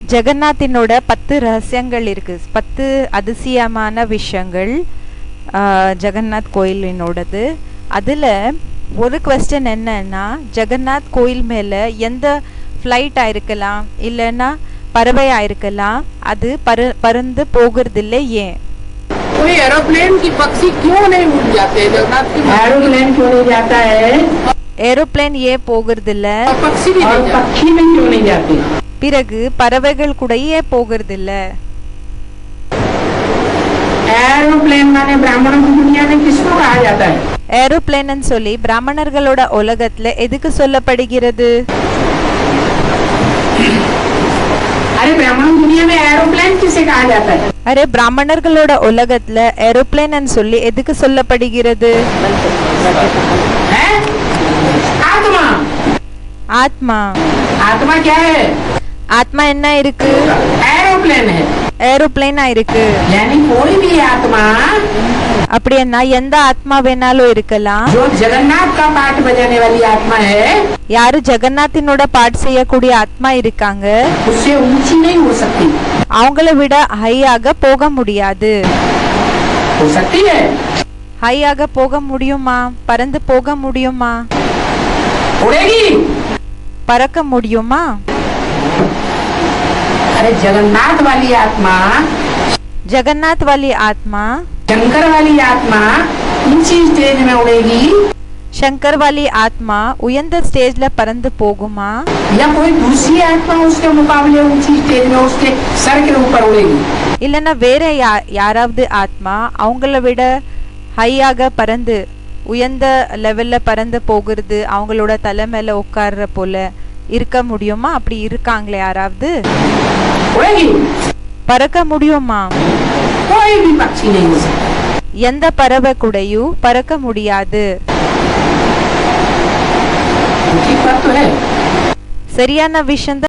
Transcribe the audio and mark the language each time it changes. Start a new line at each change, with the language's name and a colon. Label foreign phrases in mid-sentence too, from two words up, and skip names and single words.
Tamil: ஜெகநாத்தினோட 10 ரகசியங்கள் இருக்கு, 10 அதிசயமான விஷயங்கள் ஜெகநாத் கோயிலினோடது. அதில் ஒரு கொஸ்டின் என்னன்னா, ஜெகநாத் கோயில் மேலே எந்த ஃப்ளைட்டாக இருக்கலாம் இல்லைன்னா பறவையாக இருக்கலாம், அது பறந்து போகிறதில்லை ஏன்?
Hindi: कोई एरोप्लेन की पक्षी क्यों नहीं उड़ जाते? जगन्नाथ की एरोप्लेन क्यों नहीं जाता है?
Tamil: एरोप्लेन ஏன் போகிறதில்ல?
Hindi: पक्षी भी नहीं जाते। पक्षी में क्यों नहीं जाते?
Tamil: பிறகு பறவைகள் கூட ஏன் போகிறதில்ல?
Hindi: एरोप्लेन माने ब्राह्मणों की दुनिया में किसको कहा जाता है?
Tamil: ஏரோப்ளேன் சொல்லி பிராமணர்களோட உலகத்துல எதுக்கு சொல்லப்படுகிறது?
Hindi: अरे ब्राह्मण दुनिया में एरोप्लेन किसे कहा जाता है?
Tamil: அரே பிராமணர்களோட உலகத்துல ஏரோப்ளேன் சொல்லி எதுக்கு சொல்லப்படுகிறது?
Hindi: आत्मा।
Tamil: ஆத்மா।
Hindi: आत्मा क्या है?
Tamil: ஆத்மா என்ன இருக்கு?
Hindi: एरोप्लेन है।
Tamil: ஏரோப்ளேனா இருக்கு।
Hindi: यानी कोई भी आत्मा,
Tamil: அப்படின்னா எந்த ஆத்மா வேணாலும் இருக்கலாம்।
Hindi: जो जगन्नाथ का पाठ बजाने वाली आत्मा है,
Tamil: யாரு ஜெகநாத்தினோட பாட் செய்யக்கூடிய ஆத்மா இருக்காங்க,
Hindi: उससे ऊंची नहीं हो सकती।
Tamil: அவங்கள விட ஹையாக போக முடியாது।
Hindi: हो सकती है?
Tamil: ஹையாக போக முடியுமா? பறந்து போக முடியுமா?
Hindi: उड़ेगी?
Tamil: பறக்க முடியுமா?
Hindi: अरे जगन्नाथ वाली आत्मा, जगन्नाथ वाली आत्मा, शंकर वाली आत्मा ऊंची स्टेज में उड़ेगी, शंकर वाली आत्मा
Tamil: उयर्ந்த ஸ்டேஜ்ல பறந்து போகுமா?
Hindi: या कोई दूसरी आत्मा उसके मुकाबले ऊंची स्टेज में उसके सर के ऊपर उड़ेगी?
Tamil: இல்லனா வேற யாராவது ஆத்மா அவங்கள விட ஹையாக பறந்து உயர்ந்த லெவல்ல பறந்து போகிறது, அவங்களோட தலை மேல உட்கார்ற போல இருக்க முடியுமா? அப்படி இருக்காங்களே யாராவது?
Hindi: उड़ेगी?
Tamil: பறக்க முடியுமா?
Hindi: कोई भी पक्षी नहीं हो सकता।
Tamil: எந்த பறவை கூடயும் பறக்க முடியாது।
Hindi: ठीक बात तो है।
Tamil: சரியான விஷயம்